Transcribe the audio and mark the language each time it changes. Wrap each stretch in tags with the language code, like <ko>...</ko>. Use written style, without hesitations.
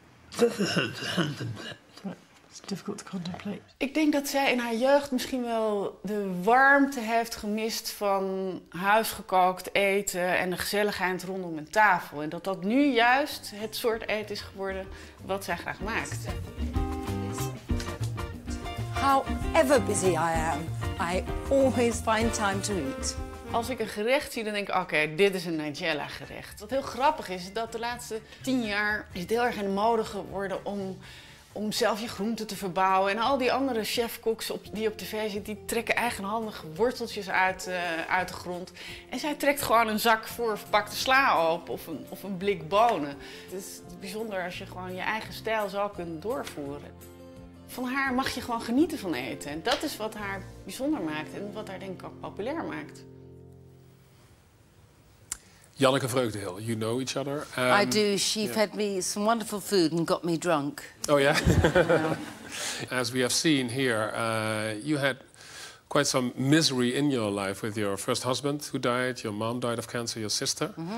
<en>It's difficult to contemplate.</en> <nl>Ik denk dat zij in haar jeugd misschien wel de warmte heeft gemist van huisgekookt eten en de gezelligheid rondom een tafel. En dat nu juist het soort eten is geworden wat zij graag maakt.</nl> <en>However busy I am, I always find time to eat.</en> <nl>Als ik een gerecht zie, dan denk ik, oké, dit is een Nigella gerecht. Wat heel grappig is dat de laatste 10 jaar is het heel erg in de mode geworden om zelf je groenten te verbouwen. En al die andere chefkoks die op tv zitten, die trekken eigenhandig worteltjes uit de grond. En zij trekt gewoon een zak voorverpakte sla op of een blik bonen. Het is bijzonder als je gewoon je eigen stijl zo kunt doorvoeren. Van haar mag je gewoon genieten van eten. En dat is wat haar bijzonder maakt en wat haar denk ik ook populair maakt.</nl> <en>Janneke Vreugdehil, you know each other. I do. She fed me some wonderful food and got me drunk. Oh, yeah? As we have seen here, you had quite some misery in your life with your first husband who died, your mom died of cancer, your sister.</en>